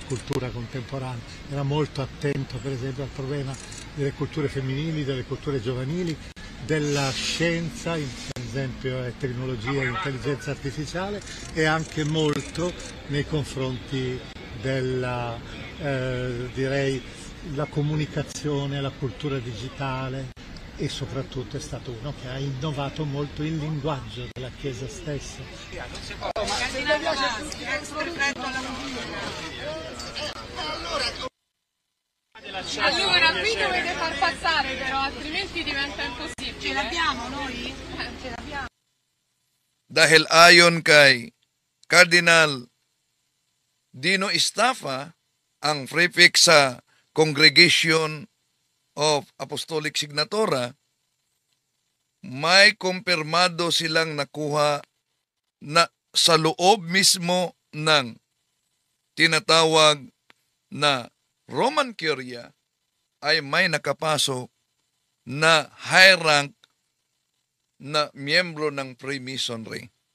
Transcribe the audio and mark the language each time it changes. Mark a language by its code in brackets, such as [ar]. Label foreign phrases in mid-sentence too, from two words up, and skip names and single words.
[it] cultura contemporanea, era molto attento per esempio al problema delle culture femminili, delle culture giovanili, della scienza, per esempio tecnologia e intelligenza artificiale, e anche molto nei confronti della direi la comunicazione, la cultura digitale, e soprattutto è stato uno che ha innovato molto il linguaggio della Chiesa stessa. Allora, qui dovete far passare però, altrimenti diventa impossibile. Ce l'abbiamo noi? Ce l'abbiamo. [tl] Dahil ayon kay Cardinal Dino Estafa, ang prefect sa Congregation of Apostolic Signatura, may kumpirmado silang nakuha na sa loob mismo ng tinatawag na Roman Curia ay may nakapasok na [en] high rank [tl] na miyembro ng Freemasonry.